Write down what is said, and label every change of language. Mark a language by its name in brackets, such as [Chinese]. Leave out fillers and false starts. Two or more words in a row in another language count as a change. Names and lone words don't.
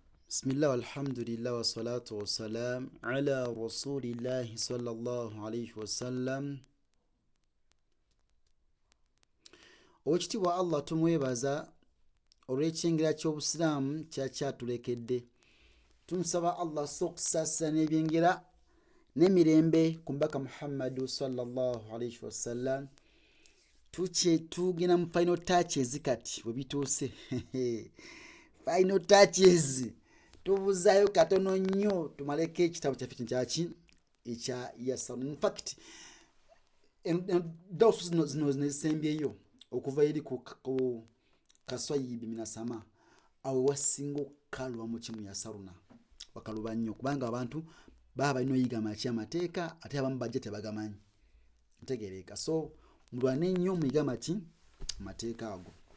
[Arabic] بسم الله والحمد لله والصلاة والسلام على رسول الله صلى الله عليه وسلم. [Ganda] Owekitiibwa Allah tumwebaza olw'ekyengera ky'obusiraamu kyatulekedde. Tumusaba Allah okusaasira n'ebyengera n'emirembe ku mbaka Muhammadu [Arabic] صلى الله عليه وسلم. [Ganda] Tugenda mu [English] final touches [Ganda] kati bwe bituuse [English] final touches. [Ganda] Tubuzaayo katono nnyo tumaleko ekitabo kyaffe kyaki ekya Yassarun. [English] In fact [Ganda] dawusu zino nezisembyeyo okuva eri ku kaswayibi minasama awo wasinga okukalwa mu kimu Yassaruna wakaluba nnyo kubanga abantu baba balina oyiga amateeka ate abamu bajja tebagamanyi ntegeereka, so mulwane nnyo muyiga amateeka ago.